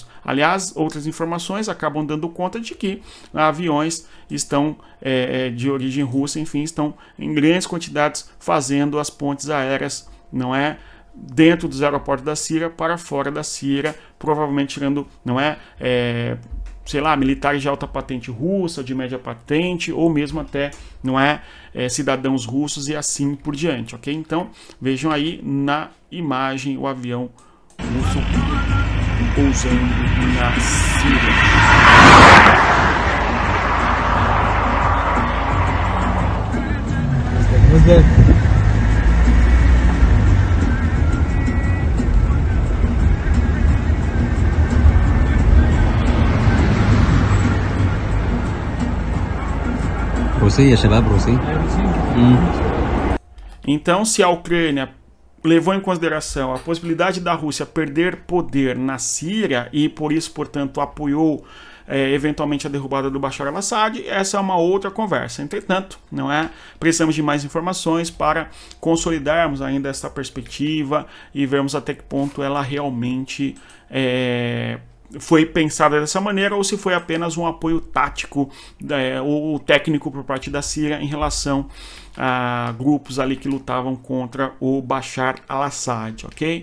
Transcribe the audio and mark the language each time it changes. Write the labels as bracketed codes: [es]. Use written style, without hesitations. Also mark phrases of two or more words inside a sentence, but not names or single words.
[pt] Aliás, outras informações acabam dando conta de que aviões estão de origem russa, enfim, estão em grandes quantidades fazendo as pontes aéreas, não é, dentro dos aeroportos da Síria para fora da Síria, provavelmente tirando, não é, sei lá, militares de alta patente russa, de média patente, ou mesmo até, não é, cidadãos russos e assim por diante, ok? Então, vejam aí na imagem o avião russo pousando na Síria. [ar] روسي يا شباب روسي. [pt] Então, se a Ucrânia levou em consideração a possibilidade da Rússia perder poder na Síria e por isso, portanto, apoiou eventualmente a derrubada do Bashar al-Assad, essa é uma outra conversa. Entretanto, não é? Precisamos de mais informações para consolidarmos ainda essa perspectiva e vermos até que ponto ela realmente foi pensada dessa maneira ou se foi apenas um apoio tático ou técnico por parte da Síria em relação a grupos ali que lutavam contra o Bashar al-Assad, ok?